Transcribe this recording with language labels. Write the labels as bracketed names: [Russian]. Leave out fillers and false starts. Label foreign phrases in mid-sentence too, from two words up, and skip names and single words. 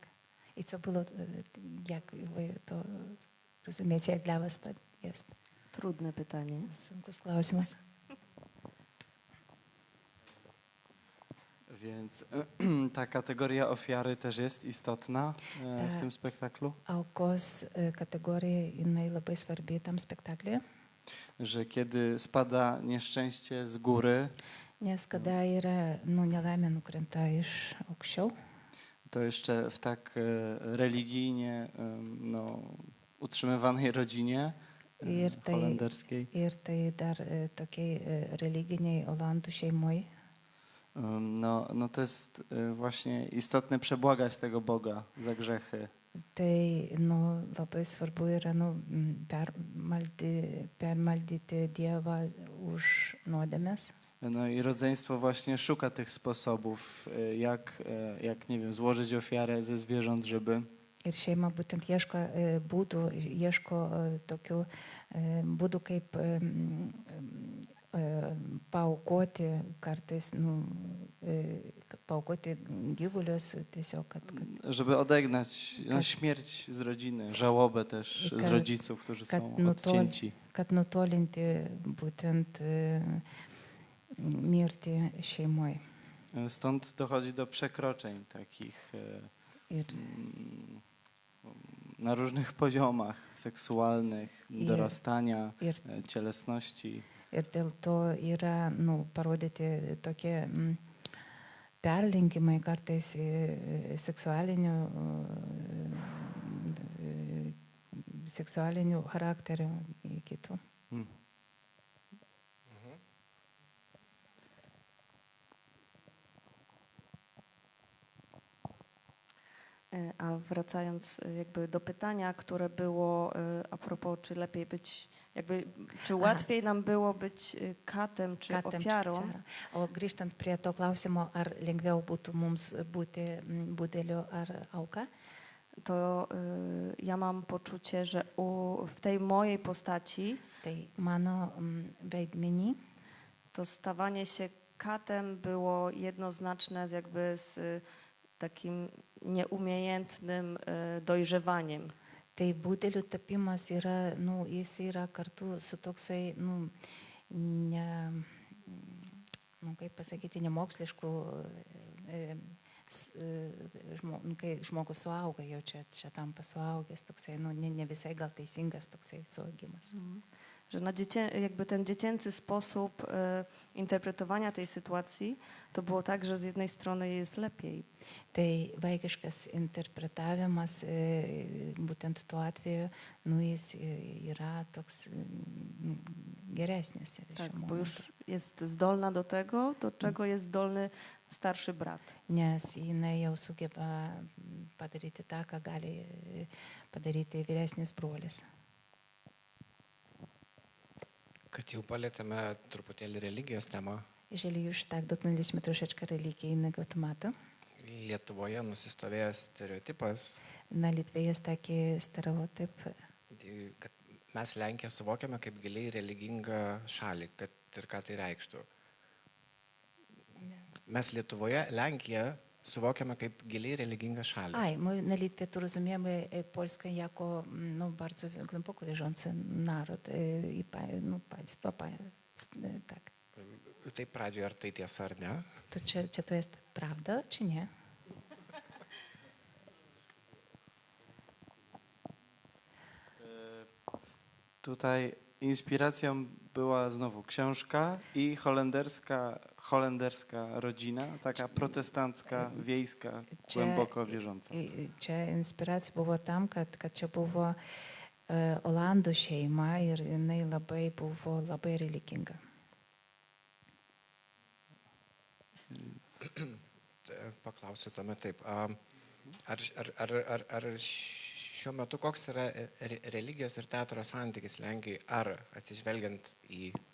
[Polish] I co było, jak wy to rozumiecie, jak dla was to jest? Trudne pytanie. [Lithuanian] Sunkus klausimas. [Polish] Więc ta kategoria ofiary też jest istotna w tym spektaklu? [Lithuanian] Aukos kategorija, jinai labai svarbi tam spektaklyje. [Polish] Że kiedy spada nieszczęście z góry, [Lithuanian] Nes kada yra nelaimė nukrenta iš aukščiau, [Polish] to jeszcze w tak religijnie utrzymywanej rodzinie holenderskiej. [Lithuanian] Ir tai dar tokiai religiniai Olandų šeimoj. [Polish] No to jest właśnie istotne przebłagać tego Boga za grzechy. [Lithuanian] Tai labai svarbu yra permaldyti Dievą už nuodėmes. [Polish] No i rodzeństwo właśnie szuka tych sposobów, jak nie wiem, złożyć ofiarę ze zwierząt, żeby... [Lithuanian] Ir šeima būtent ieško būdų, ieško tokių būdų, kaip paaukoti kartais, paaukoti gyvulius tiesiog, kad... [Polish] Żeby odegnać śmierć z rodziny, żałobę też z rodziców, którzy są odcięci. [Lithuanian] Kad nutolinti būtent mirtį šeimoj. [Polish] Stąd dochodzi do przekroczeń takich na różnych poziomach seksualnych, dorastania, cielesności. [Lithuanian] Ir dėl to yra parodyti tokie perlenkimai kartais seksualinių charakterių į kitų. [Polish] A wracając jakby do pytania, które było a propos, czy lepiej być, czy łatwiej nam było być katem czy ofiarą. [Lithuanian] O grįžtant prie to klausimo, ar lengviau būtų mums būti budeliu ar auka, [Polish] to ja mam poczucie, że w tej mojej postaci [Lithuanian] tai mano vaidmenį [Polish] to stawanie się katem było jednoznaczne z takim nieumiejętnym dojrzewaniem. [Lithuanian] Tai budeliu tapimas yra, jis yra kartu su toksai, kaip pasakyti, nemoksliškų, kai žmogus suauga, jau čia tampa suaugęs, toksai, ne visai gal teisingas toksai suaugimas. [Polish] Że jakby ten dziecięcy sposób interpretowania tej sytuacji, to było tak, że z jednej strony jest lepiej. [Lithuanian] Tai vaikiškas interpretavimas, būtent tuo atveju, jis yra toks geresnis. [Polish] Tak, bo już jest zdolna do tego, do czego jest zdolny starszy brat. [Lithuanian] Nes jinai jau sugeba padaryti tą, ką gali padaryti vyresnis brolis. Kad jau palėtėme truputėlį religijos temą. [Polish] Jeżeli już tak dotknęliśmy troszeczkę religijnego tematu. [Lithuanian] Lietuvoje nusistovėjęs stereotipas. [Polish] Na Litwie jest taki stereotyp, [Lithuanian] kad mes Lenkiją suvokiame kaip giliai religingą šalį, kad ir ką tai reikštų. Mes Lietuvoje Lenkiją suvokiame kaip giliai religingą šalį. [Polish] My na Litwie tu rozumiemy Polskę jako no, bardzo głęboko wierzący naród i państwo. Tak. [Lithuanian] Tai pradžioje, ar tai tiesa ar ne? [Polish] To czy to jest prawda, czy nie? Tutaj inspiracją była znowu książka i holenderska rodzina, taka protestancka, wiejska, głęboko wierząca. [Lithuanian] Čia inspiracija buvo tam, kad čia buvo Olandų šeima ir jinai buvo labai religinga. Paklausiu tuomet taip. Ar šiuo metu koks yra religijos ir teatro santykis Lenkijoje, ar atsižvelgiant į...